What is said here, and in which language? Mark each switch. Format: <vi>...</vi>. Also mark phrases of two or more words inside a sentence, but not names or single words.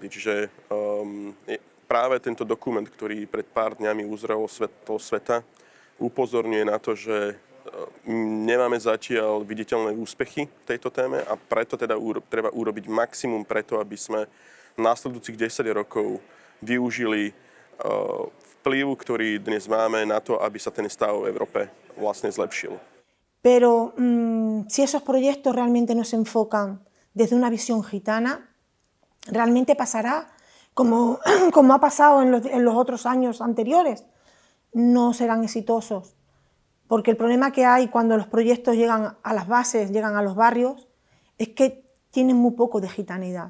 <sk>Čiže práve tento dokument, ktorý pred pár dňami uzrel svetlo sveta, upozorňuje na to, že nemáme zatiaľ viditeľné úspechy v tejto téme a preto teda treba urobiť maximum preto, aby sme v následujúcich 10 rokov využili vplyv, ktorý dnes máme na to, aby sa ten stav v Európe vlastne zlepšil.</sk> <es>Pero si esos proyectos realmente no se enfocan desde una visión gitana, realmente pasará como ha pasado en los otros años anteriores. No serán exitosos, porque el problema que hay cuando los proyectos llegan a las bases, llegan a los barrios, es que tienen muy poco de gitanidad.</es>